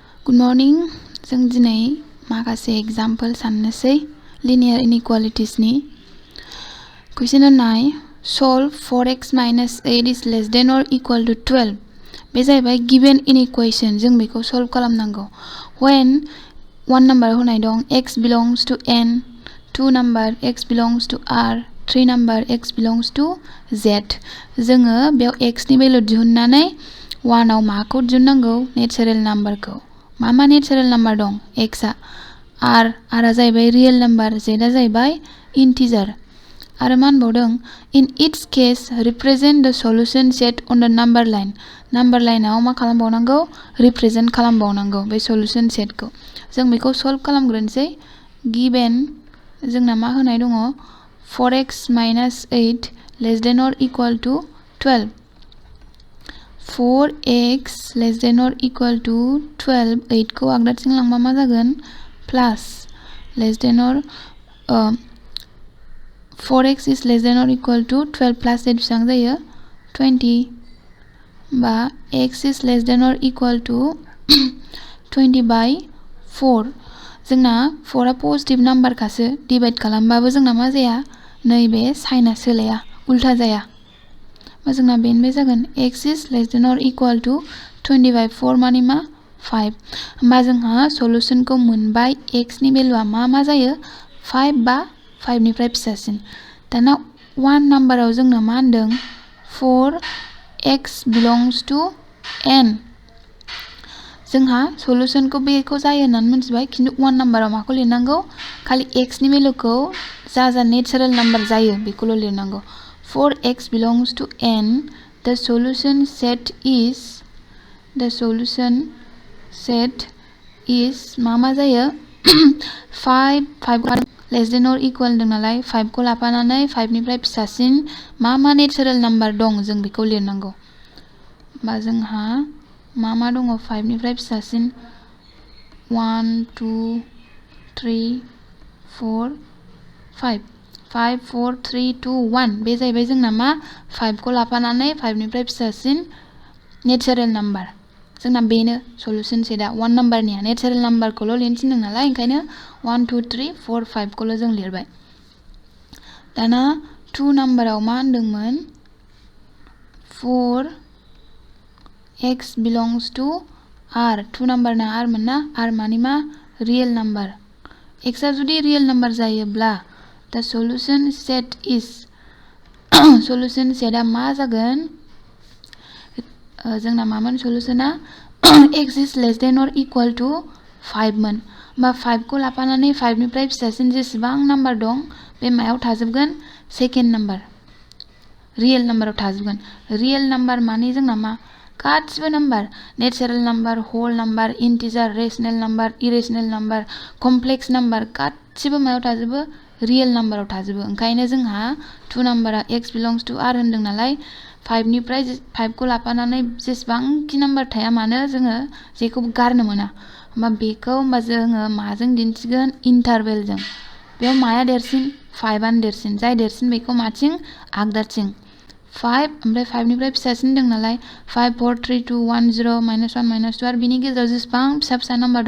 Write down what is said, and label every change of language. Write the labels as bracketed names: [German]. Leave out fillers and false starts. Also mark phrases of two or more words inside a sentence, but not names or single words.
[English] Good morning. [Bodo] जों दिनै माखासे एग्जाम्पल साननोसै [English] linear inequalities [Bodo] नि क्वेश्चन नाय [English] solve 4x minus 8 is less than or equal to 12 [Bodo] बे जाहैबाय [English] given inequation [Bodo] जों बेखौ solve खालामनांगौ [English] when one number [Bodo] होनाय दं [English] x belongs to n, two number x belongs to r, three number x belongs to z जोङो [Bodo] बेयाव x नि भेल्यु दिहुननानै 1 आव माखौ दिहुननांगौ [English] natural numberखौ [Bodo] मा [English] natural number [Bodo] दं x आ r आ जाहैबाय [English] real number [Bodo] z आ जाहैबाय इंटीजर आरो मा होनबावदों [English] in each case represent the solution set on the number line [Bodo] आव मा खालामबावनांगौ रिप्रेजेंट खालामबावनांगौ बे [English] solution setखौ [Bodo] जों बेखौ सल्व खालामग्रोनोसै गिवन जोंना मा होनाय दङ [English] 4x minus 8 less than or equal to 12 4x less than or equal to 12 8 [Bodo] को आगदाथिं लांबा मा जागोन [English] प्लस less than or 4x is less than or equal to 12 plus 8 [Bodo] बेसेबां जायो 20 बा [English] x is less than or equal to 20 by 4 [Bodo] जोंना 4 आ [English] positive number [Bodo] खासो डिवाइड खालामबाबो जोंना मा जाया नैबे साइनआ सोलाया उल्टा जाया मा जोंना बेनिफ्राय जागोन [English] x is less than or equal to 20 by 4 [Bodo] माने मा 5 होमबा जोंहा सल्यूशनखौ मोनबाय x नि भेल्युआ मा जायो 5 बा 5 निफ्राय फिसासिन दाना 1 नाम्बाराव जोंना मा होनदों [English] 4x belongs to n [Bodo] जोंहा सल्यूशनखौ बेखौ जायो होननानै मिथिबाय खिन्थु 1 नाम्बाराव माखौ लिरनांगौ खालि x नि भेल्युखौ जा [English] natural number [Bodo] जायो बेखौल' लिरनांगौ [English] 4x belongs to n the solution set [Bodo] is मा जायो 5 [English] less than or equal [Bodo] दं नालाय 5 को लाफानानै 5 निफ्राय फिसासिन मा [English] natural number [Bodo] दं जों बेखौ लिरनांगौ बा जोंहा मा दङ 5 निफ्राय फिसासिन 1 2 3 4 5 5 4 3 2 1 बे जाहैबाय जोंना मा 5 को लाफानानै 5 निफ्राय फिसासिन [English] natural number [Bodo] जोंना बेनो [English] solution setआ [Bodo] 1 नाम्बारनिया [English] natural numberखौल' [Bodo] लिरनो थिनदों नालाय ओंखायनो 1 2 3 4 5 खौल' जों लिरबाय दाना 2 नाम्बाराव मा होनदोंमोन [English] 4x belongs to r [Bodo] 2 नाम्बारना r मोन ना r माने मा [English] real number [Bodo] x आ जुदि [English] real number [Bodo] जायोब्ला [English] the solution set is solution setआ [Bodo] मा जागोन जोंना मामोन सल्यूशना [English] x is less than or equal to 5 [Bodo] मोन होमबा 5 को लाफानानै 5 निफ्राय फिसासिन जेसेबां नाम्बार दं बे मायाव थाजोबगोन [English] second number real numberआव [Bodo] थाजोबगोन [English] real number [Bodo] माने जोंना मा गासिबो नाम्बार [English] natural number whole number integer rational number irrational number complex number [Bodo] गासिबो मायाव थाजोबो [English] real numberआव [Bodo] थाजोबो ओंखायनो जोंहा 2 नाम्बारा [English] x belongs to r [Bodo] होनदों नालाय 5 निफ्राय 5 को लाफानानै जेसेबांखि नाम्बार थाया मानो जोङो जेखौबो गारनो मोना होमबा जोङो माजों दिन्थिगोन इन्टारभेलजों बेयाव माया देरसिन 5 आनो देरसिन जाय देरसिन बेखौ माथिं आगदाथिं 5 ओमफ्राय 5 निफ्राय फिसासिन दं नालाय 5 4 3 2 1 0 -1 -2 आरो बिनि गेजेराव जेसेबां फिसा नाम्बार दं